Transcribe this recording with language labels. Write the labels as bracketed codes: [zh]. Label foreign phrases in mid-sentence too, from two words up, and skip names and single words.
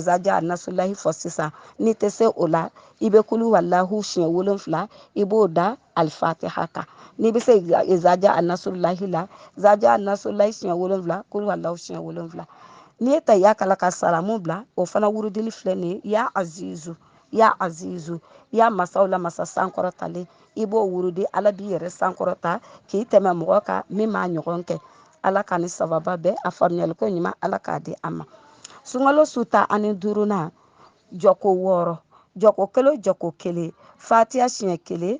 [ar] إذا جاء نصر الله [bm] fɔ sisan n'i tɛ se o la i bɛ [ar] قل هو الله [bm] siɲɛ 7 i b'o da alifatiha kan n'i bɛ se [ar] إذا جاء نصر الله [bm] la [ar] إذا جاء نصر الله [bm] siɲɛ 7 [ar] قل هو الله [bm] siɲɛ 7 n'i ye tahiya kala ka salamu bila o fana wurudili filɛ nin ye [ar] يا عزيز يا عزيز [bm] ya masaw la masa sankɔrɔtalen i b'o wurudi ala b'i yɛrɛ sankɔrɔta k'i tɛmɛ mɔgɔ kan min m'a ɲɔgɔn kɛ ala ka ni sababa bɛɛ a faamuyaliko ɲuman ala k'a di a ma sunkalo su ta ani duurunan jɔko 6 jɔko kelen o jɔko kelen fatiya siɲɛ kelen